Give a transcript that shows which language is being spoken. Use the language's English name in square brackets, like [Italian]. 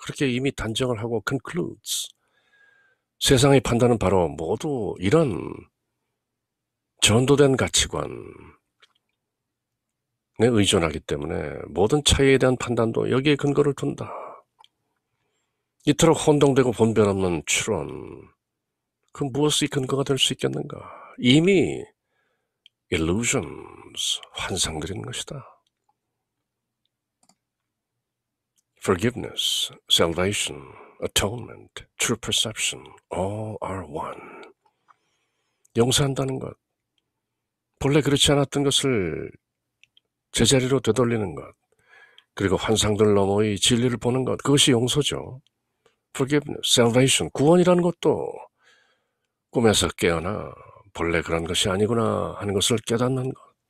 [Korean] 그렇게 이미 단정을 하고 concludes. 세상의 판단은 바로 모두 이런 전도된 가치관에 의존하기 때문에 모든 차이에 대한 판단도 여기에 근거를 둔다. 이토록 혼동되고 본변 없는 추론, 그 무엇이 근거가 될 수 있겠는가? 이미 illusions, 환상들인 것이다. [English] Forgiveness, salvation, atonement, true perception, all are one. [Korean] 용서한다는 것, 본래 그렇지 않았던 것을 제자리로 되돌리는 것, 그리고 환상들 너머의 진리를 보는 것, 그것이 용서죠. Forgiveness, salvation, 구원이라는 것도 꿈에서 깨어나 본래 그런 것이 아니구나 하는 것을 깨닫는 것.